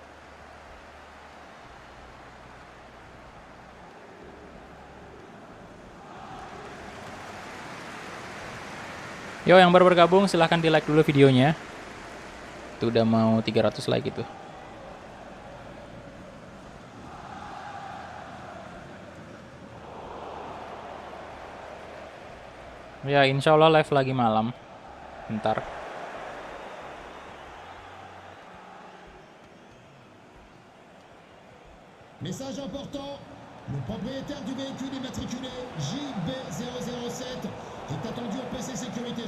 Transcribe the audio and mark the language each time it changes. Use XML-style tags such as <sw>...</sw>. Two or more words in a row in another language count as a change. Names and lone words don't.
<id>Yo, yang baru bergabung silahkan di like dulu videonya. Itu udah mau 300 like gitu. Ya,</id> <ar>insya Allah</ar> <id>live lagi malam. Bentar.</id> <fr>Message important, le propriétaire du véhicule immatriculé JB007 est attendu au PC sécurité.</fr>